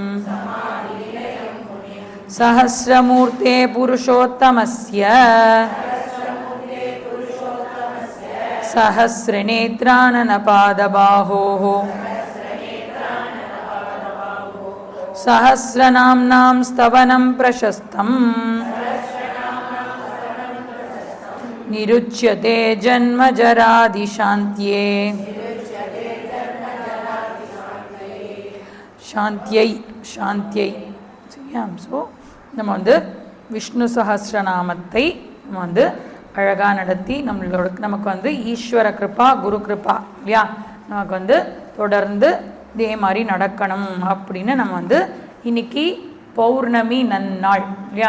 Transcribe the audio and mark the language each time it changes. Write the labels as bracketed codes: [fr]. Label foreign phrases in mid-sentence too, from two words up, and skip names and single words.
[sa] सहस्रमूर्ते पुरुषोत्तमस्य सहस्रनेत्राननपादबाहोः सहस्रनाम्नां स्तवनं प्रशस्तं निरुच्यते जन्मजरादिशान्त्ये. [ta] சாந்தியை சாந்தியை சரியா. ஸோ நம்ம வந்து விஷ்ணு சஹஸ்ரநாமத்தை நம்ம வந்து அழகாக நடத்தி நமக்கு வந்து ஈஸ்வர கிருபா குரு கிருபா இல்லையா, நமக்கு வந்து தொடர்ந்து இதே மாதிரி நடக்கணும் அப்படின்னு நம்ம வந்து இன்னைக்கு பௌர்ணமி நன்னாள் இல்லையா.